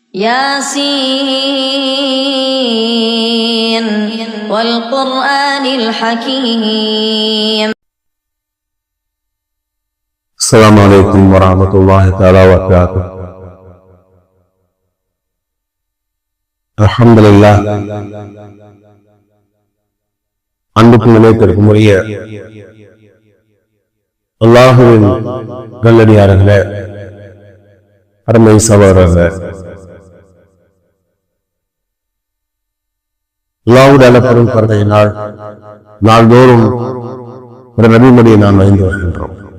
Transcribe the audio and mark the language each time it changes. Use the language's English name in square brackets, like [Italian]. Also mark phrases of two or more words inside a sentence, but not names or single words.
[Arabic] ياسين والقرآن الحكيم. السلام عليكم ورحمة الله تعالى وبركاته. الحمد لله. [Tamil] அன்புக்கும் நிலையத்திற்கும் உரிய அல்லாஹுவின் நல்லடியார்களே, அருமை சகோதரர்களே, அல்லாஹ்வுடைய அளப்பெரும் கருணையினால் நாள்தோறும் ஒரு நபிமொழியை நாம் அறிந்து வருகின்றோம்.